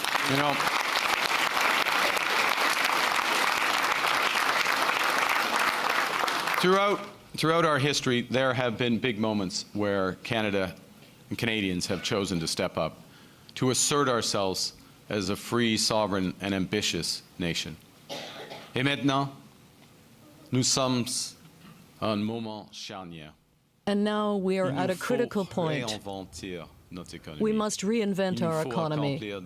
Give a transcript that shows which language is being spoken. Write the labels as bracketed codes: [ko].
[en] You know, throughout our history, there have been big moments where Canada and Canadians have chosen to step up, to assert ourselves as a free, sovereign, and ambitious nation. [fr] Et maintenant, nous sommes à un moment charnière. [en] And now we are at a critical point. We must reinvent our economy.